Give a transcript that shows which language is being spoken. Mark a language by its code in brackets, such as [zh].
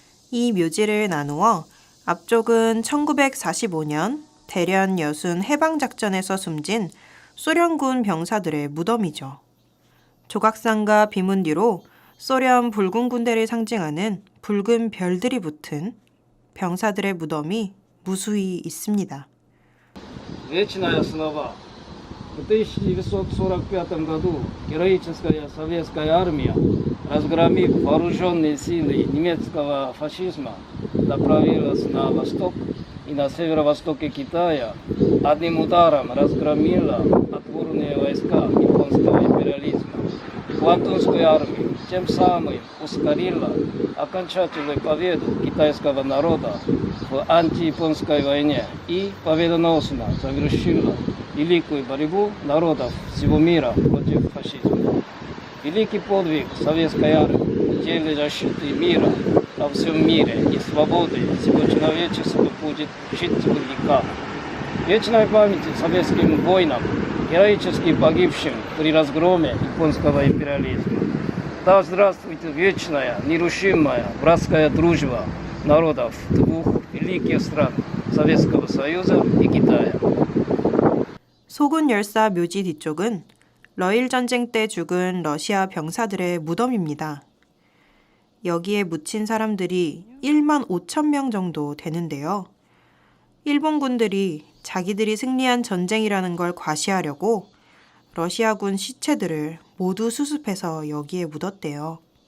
[ko] 이 묘지를 나누어 앞쪽은 1945년 대련 여순 해방작전에서 숨진 소련군 병사들의 무덤이죠. 조각상과 비문 뒤로 소련 붉은 군대를 상징하는 붉은 별들이 붙은 병사들의 무덤이 무수히 있습니다. [ru] Вечная основа. В 1945 году героическая советская армия, разгромив вооруженные силы немецкого фашизма, направилась на восток и на северо-востоке Китая одним ударом разгромила отборные войска японского империализма. Квантунскую армию тем самым ускорила окончательную победу китайского народа в антияпонской войне и победоносно завершила великую борьбу народов всего мира против фашизма. Великий подвиг советской армии в деле защиты мира во всем мире и свободы всего человечества будет жить в веках. Вечная память советским воинам, героически погибшим при разгроме японского империализма. Да здравствует вечная, нерушимая братская дружба народов двух великих стран Советского Союза и Китая. [ko] 소군 열사 묘지 뒤쪽은 러일 전쟁 때 죽은 러시아 병사들의 무덤입니다. 여기에 묻힌 사람들이 1만 5천 명 정도 되는데요. 일본군들이 자기들이 승리한 전쟁이라는 걸 과시하려고 러시아군 시체들을 모두 수습해서 여기에 묻었대요.